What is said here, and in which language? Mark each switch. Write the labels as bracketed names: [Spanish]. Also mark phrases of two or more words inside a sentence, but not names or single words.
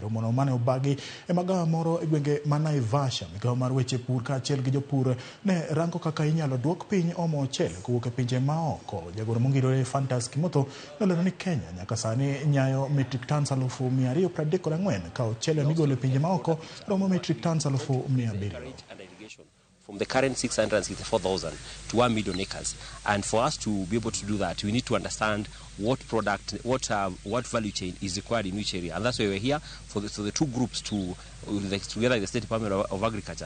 [Luo (Kenya and Tanzania)] Romono mane obagi e magawa moro e gwenge ma Naivasha, migawo mar weche pur kachiel gi jopur ne rango kaka inyalo duok piny omo ochele kowuok e pinje maoko. Jagoro mongirore Fantas Kimotho nolero ni Kenya nyaka sani nyayo [English] metric tons [Luo (Kenya and Tanzania)] 234 ka ochele migolo e pinje maoko romo [English] metric tons [Luo (Kenya and Tanzania)] 700. [English] From the current 664,000 to 1 million acres. And for us to be able to do that, we need to understand what product, what value chain is required in which area. And that's why we're here for the two groups together with the State Department of Agriculture.